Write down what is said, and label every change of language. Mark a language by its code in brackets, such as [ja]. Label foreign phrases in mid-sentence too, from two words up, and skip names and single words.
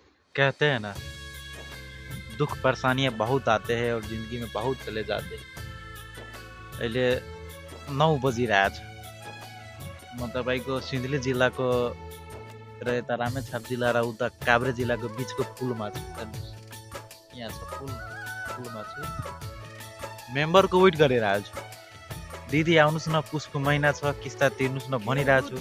[hi] कहते हैं ना, दुख परेशानियां बहुत आते हैं और जिंदगी में बहुत चले जाते हैं। [ne] अहिले 9 बजिरहेछ। म तपाईँको सिन्धुली जिल्लाको र यता रामेछाप जिल्ला र उता काभ्रे जिल्लाको बिचको पुलमा छु। हेर्नुहोस्, यहाँ छ पुल, पुलमा छु। मेम्बरको वेट गरिरहेको छु। दिदी आउनुहोस् न, पुसको महिना छ, किस्ता तिर्नुहोस् न भनिरहेको छु।